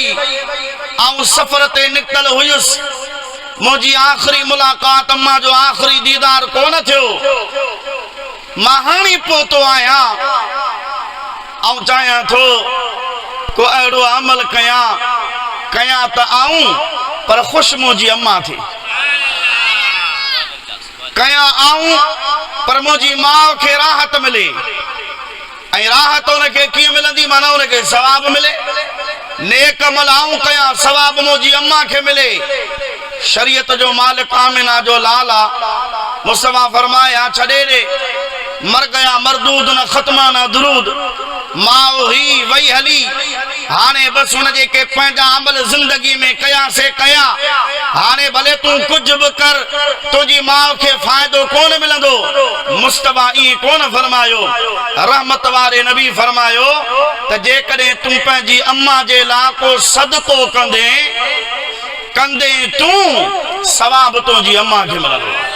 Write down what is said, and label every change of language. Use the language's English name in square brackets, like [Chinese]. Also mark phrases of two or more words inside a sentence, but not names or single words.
[Sindhi] ऐं सफ़र ते निकतल हुयुसि, मुंहिंजी आख़िरी मुलाक़ात अम्मा जो आख़िरी दीदार कोन थियो, मां हाणे पहुतो आहियां ऐं चाहियां थो को अहिड़ो अमल कयां त आऊं पर ख़ुशि मुंहिंजी अम्मा थी, कयां आऊं पर मुंहिंजी माउ खे राहत मिले। ऐं राहत उनखे कीअं मिलंदी? माना उनखे सवाब मिले। नेक अमल आऊं कयां, सवाब मुंहिंजी अम्मा खे मिले। शरीयत जो मालिक आमिना जो लाला मुस्तफ़ा फरमाया, छॾे ॾे, [Hindi] मर गया मरदूद न ख़त्मा न दुरूद, [Sindhi] माउ ही वही हली, हाणे बस उनजे के पंहिंजा अमल ज़िंदगी में कया से कया, हाणे भले तूं कुछ भी कर, तुझी माउ खे फ़ाइदो कोन मिलंदो। मुस्तफ़ा ई कोन फरमायो, रहमत वारे नबी फरमायो त जेकॾहिं तूं पंहिंजी अम्मा जे लाइ को सदको कंदे तूं, सवाब तुंहिंजी अम्मा खे मिलंदो।